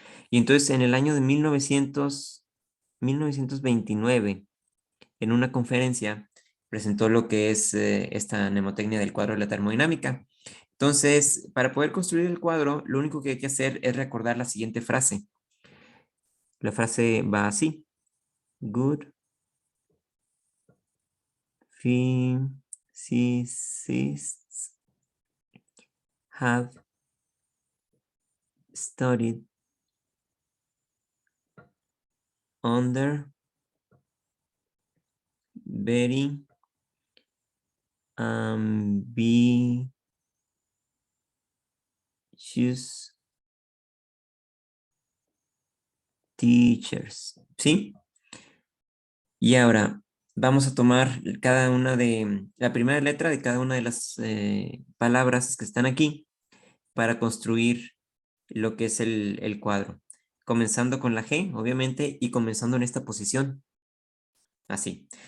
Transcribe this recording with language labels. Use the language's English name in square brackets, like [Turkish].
[Spanish] Y entonces en el año de 1929, en una conferencia, presentó lo que es esta mnemotecnia del cuadro de la termodinámica. Entonces, para poder construir el cuadro, lo único que hay que hacer es recordar la siguiente frase. La frase va así: [English] Good physicists have studied under very ambitious teachers. [Spanish] ¿Sí? Y ahora vamos a tomar la primera letra de cada una de las palabras que están aquí para construir lo que es el cuadro. Comenzando con la G, obviamente, y comenzando en esta posición. Así.